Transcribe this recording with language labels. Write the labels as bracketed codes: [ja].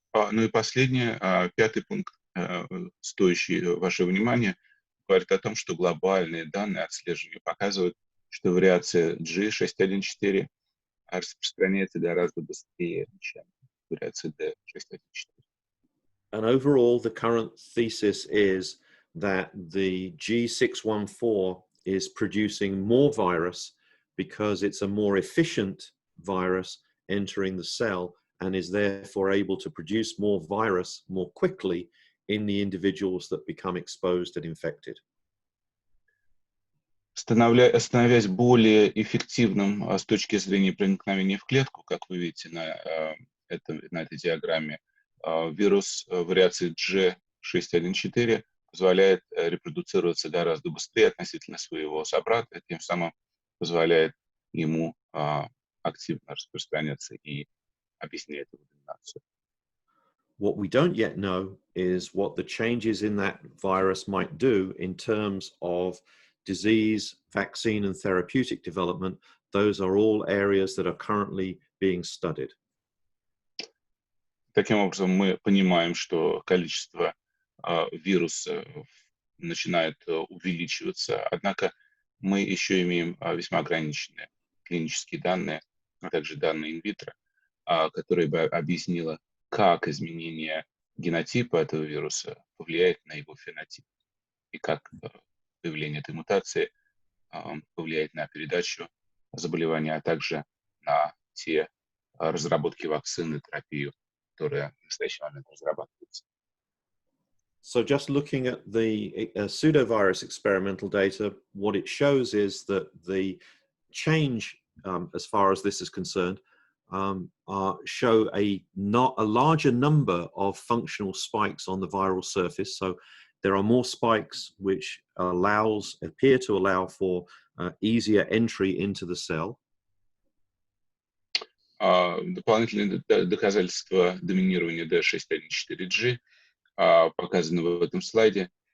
[ru] Ну и последнее, 5-й пункт, стоящий вашего внимания, говорит о том, что глобальные данные отслеживания показывают, что вариация G614 распространяется гораздо быстрее, чем вариация D614. [en] And overall, the current thesis is that the G614 is producing more virus because it's a more efficient virus entering the cell and is therefore able to produce more virus more quickly in the individuals that become exposed and infected. [ru] Становясь более эффективным с точки зрения проникновения в клетку, как вы видите на этой диаграмме, вирус вариации G614 позволяет репродуцироваться гораздо быстрее относительно своего собрата, тем самым позволяет ему активно распространяться и объясняет его доминацию. [en] What we don't yet know is what the changes in that virus might do in terms of disease, vaccine, and therapeutic development. Those are all areas that are currently being studied. [ru] Таким образом, мы понимаем, что количество вирусов начинает увеличиваться, однако мы еще имеем весьма ограниченные клинические данные, а также данные инвитро, которые бы объяснило, как изменение генотипа этого вируса повлияет на его фенотип, и как появление этой мутации повлияет на передачу заболевания, а также на те разработки вакцин и терапию, которые в настоящий момент разрабатываются. [en] So just looking at the pseudovirus experimental data, what it shows is that the change, as far as this is concerned, show a larger number of functional spikes on the viral surface. So there are more spikes which appear to allow for easier entry into the cell. [ru] Дополнительные доказательства доминирования D614G показаны в этом слайде.